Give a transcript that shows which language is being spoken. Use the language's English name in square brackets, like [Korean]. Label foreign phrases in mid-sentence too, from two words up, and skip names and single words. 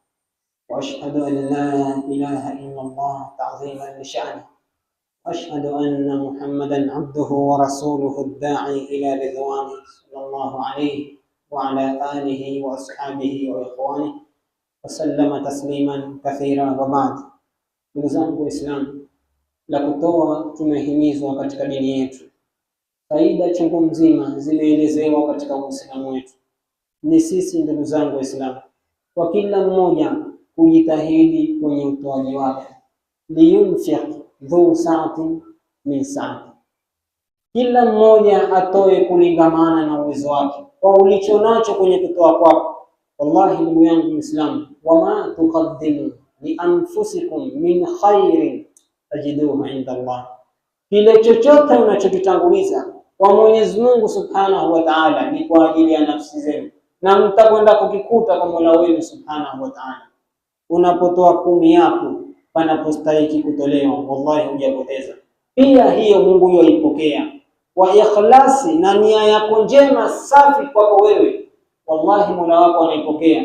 [Arabic] وأشهد أن لا إله إلا الله تعظيما لشأنه، وأشهد أن محمدا عبده ورسوله الداعي إلى رضوانه صلى الله عليه وعلى آله وأصحابه وإخوانه وسلم تسليما كثيرا. وبعد. [Swahili] Ndugu zangu Waislamu, la kutoa tumehimizwa katika dini yetu. Faida chungu mzima zimeelezewa katika Uislamu wetu. Ni sisi, ndugu zangu Waislamu, kwa kila mmoja kujitahidi kwenye utoaji wake. [Arabic] لينفق ذو سعة من سعته, [Swahili] kila mmoja atoe kulingamana na uwezo wake, kwa ulicho nacho kwenye kutoa kwako. [Arabic] Wallahi [Swahili] ndugu yangu Muislamu, [Arabic] وما تقدموا لأنفسكم من خير تجدوه عند الله, [Swahili] kile chochote unachokitanguliza kwa Mwenyezi Mungu [Arabic] سبحانه وتعالى [Swahili] ni kwa ajili ya nafsi zenu, na mtakwenda kukikuta kwa Mola wenu subhanahu wa ta'ala. Unapotoa 10 yako panapostahili kutolewa, wallahi hujapoteza. Pia hiyo Mungu yoipokea kwa ikhlasi na nia yako njema safi kwako wewe, wallahi Mola wako anaipokea.